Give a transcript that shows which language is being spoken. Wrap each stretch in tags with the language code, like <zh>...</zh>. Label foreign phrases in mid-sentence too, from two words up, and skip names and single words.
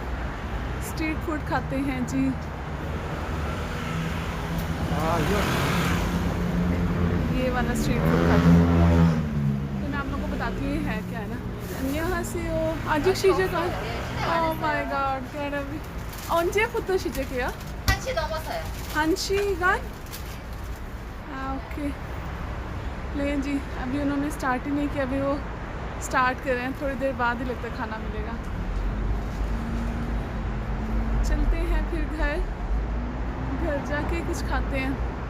<en>street food</en> <hi>खाते हैं जी। ये वाला</hi> <en>street food</en> <hi>खाते हैं, तो मैं आप लोगों को बताती हूँ ये है क्या है ना। यहाँ से वो आज शीजे का,</hi> <en>oh my god,</en> <ko>언제부터 시작해요? 1시 넘었어요. 1시간?</ko> <hi>ओके। ले जी, अभी उन्होंने स्टार्ट ही नहीं किया, अभी वो स्टार्ट कर रहे हैं, थोड़ी देर बाद ही लगता है खाना मिलेगा। चलते हैं फिर घर जाके कुछ खाते हैं।</hi>